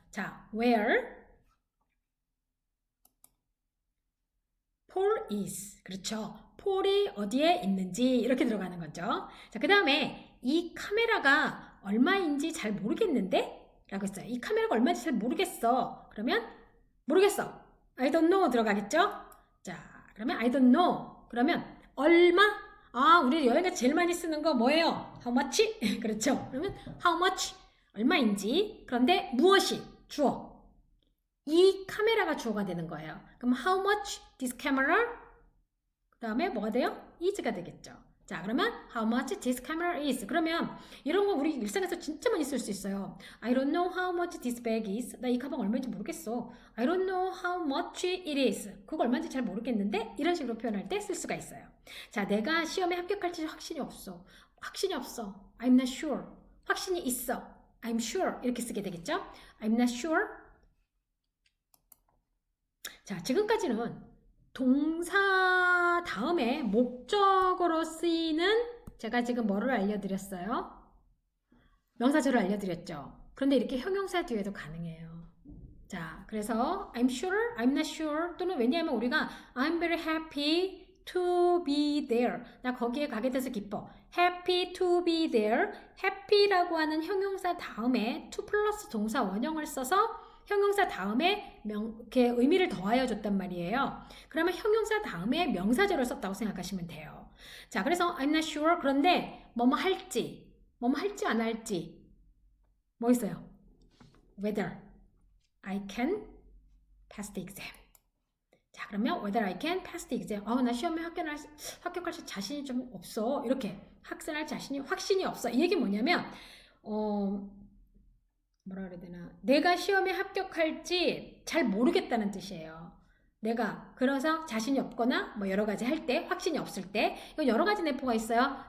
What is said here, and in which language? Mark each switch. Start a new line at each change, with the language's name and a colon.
English: 자, where Paul is.
Korean: 그렇죠. 폴이 어디에 있는지 이렇게 들어가는 거죠. 자, 그 다음에 이 카메라가 얼마인지 잘 모르겠는데? 라고 했어요. 이 카메라가 얼마인지 잘 모르겠어. 그러면 모르겠어.
English: I don't know
Korean: 들어가겠죠? 자, 그러면
English: I don't know.
Korean: 그러면 얼마? 아, 우리 여행가 제일 많이 쓰는 거 뭐예요?
English: How much?
Korean: 그렇죠. 그러면
English: how much?
Korean: 얼마인지. 그런데 무엇이? 주어. 이 카메라가 주어가 되는 거예요. 그럼
English: how much this camera?
Korean: 그 다음에 뭐가 돼요? is가 되겠죠. 자, 그러면
English: how much this camera is.
Korean: 그러면 이런 거 우리 일상에서 진짜 많이 쓸 수 있어요.
English: I don't know how much this bag is.
Korean: 나 이 가방 얼마인지 모르겠어.
English: I don't know how much it is.
Korean: 그거 얼마인지 잘 모르겠는데 이런 식으로 표현할 때 쓸 수가 있어요. 자, 내가 시험에 합격할지 확신이 없어. 확신이 없어.
English: I'm not sure.
Korean: 확신이 있어.
English: I'm sure.
Korean: 이렇게 쓰게 되겠죠.
English: I'm not sure.
Korean: 자, 지금까지는 동사 다음에 목적어로 쓰이는 제가 지금 뭐를 알려드렸어요? 명사절을 알려드렸죠. 그런데 이렇게 형용사 뒤에도 가능해요. 자, 그래서
English: I'm sure, I'm not sure
Korean: 또는 왜냐하면 우리가
English: I'm very happy to be there.
Korean: 나 거기에 가게 돼서 기뻐.
English: happy to be there.
Korean: happy라고 하는 형용사 다음에 to 플러스 동사 원형을 써서 형용사 다음에 이렇게 의미를 더하여 줬단 말이에요. 그러면 형용사 다음에 명사절을 썼다고 생각하시면 돼요. 자, 그래서
English: I'm not sure.
Korean: 그런데 뭐뭐 할지 안 할지 뭐 있어요?
English: Whether I can pass the exam.
Korean: 자, 그러면
English: whether I can pass the exam.
Korean: 나 시험에 합격할 자신이 좀 없어. 이렇게 학생할 자신이 확신이 없어. 이 얘기 뭐냐면 뭐라 그래야 되나? 내가 시험에 합격할지 잘 모르겠다는 뜻이에요. 내가 그래서 자신이 없거나 뭐 여러 가지 할 때 확신이 없을 때 이건 여러 가지 내포가 있어요.